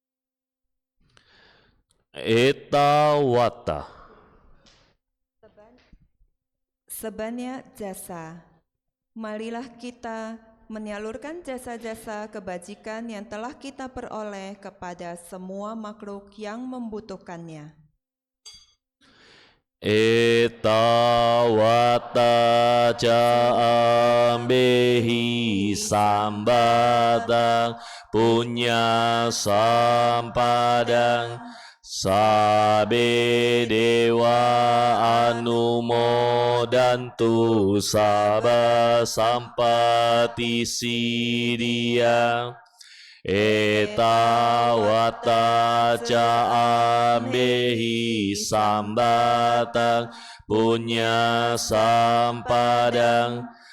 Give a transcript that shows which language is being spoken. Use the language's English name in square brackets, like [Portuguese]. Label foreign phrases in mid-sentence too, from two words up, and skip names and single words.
[Pali] Etawata. [Indonesian] Sebanyak jasa, marilah kita menyalurkan jasa-jasa kebajikan yang telah kita peroleh kepada semua makhluk yang membutuhkannya. [Pali] Etawata caambehi sambadang punya sampadang sabe dewa anumodantu sabba sampati siddhya etawata caambehi sambatang punya sampadang